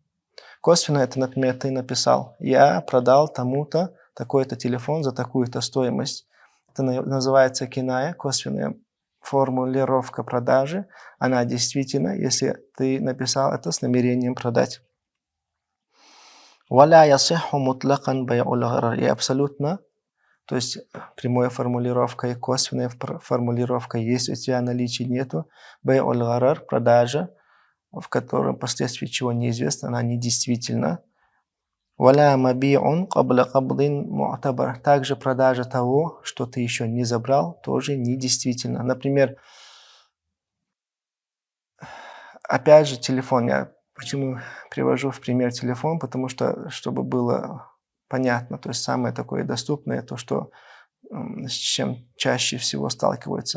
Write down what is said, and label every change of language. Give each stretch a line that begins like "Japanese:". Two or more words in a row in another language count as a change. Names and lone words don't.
Russian: Косвенная, это, например, ты написал: я продал тому-то такой-то телефон за такую-то стоимость. Это называется киная, косвенная формулировка продажи. Она действительно, если ты написал это с намерением продать.
Arabic: ولا يصح مطلقا بيع الغرر.
Russian: И абсолютно, то есть прямая формулировка и косвенная формулировка, есть у тебя наличия нету.
Arabic: بيع الغرر,
Russian: продажа, в котором последствия чего неизвестно, она недействительна.
Arabic: ولا مبيع قبل قبض معتبر.
Russian: Также продажа того, что ты еще не забрал, тоже недействительна. Например, опять же, телефон. Я почему привожу в пример телефон? Потому что, чтобы было понятно, то есть самое такое доступное, то, что с чем чаще всего сталкиваются.